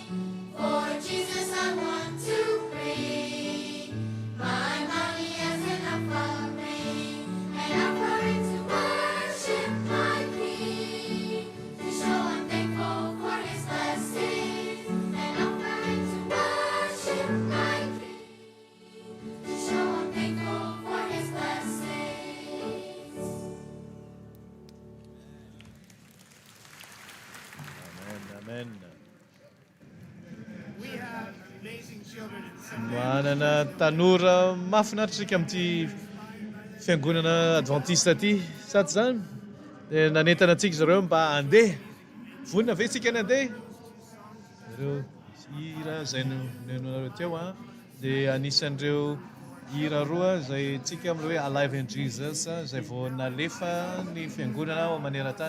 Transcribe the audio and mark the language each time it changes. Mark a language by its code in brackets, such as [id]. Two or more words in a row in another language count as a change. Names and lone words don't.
[en] For Jesus I want to bring my money as an offering to worship my King, to show I'm thankful for His blessings, an offering to worship my King, to show I'm thankful for His blessings. Amen. We have amazing children in seminary. [mg] Manana tanora mahafinaritra amin'ity fiangonana adventiste ty, sady zany. Dia nanentana antsika zareo mba handeha. Vonona ve tsika nandeha? Ireo hira izay nenonareo teo a, dia anisan'ireo hira roa izay tsika amin'ireo hoe Alive in Jesus izay vao nalefa ny fiangonana ao maneran-tany.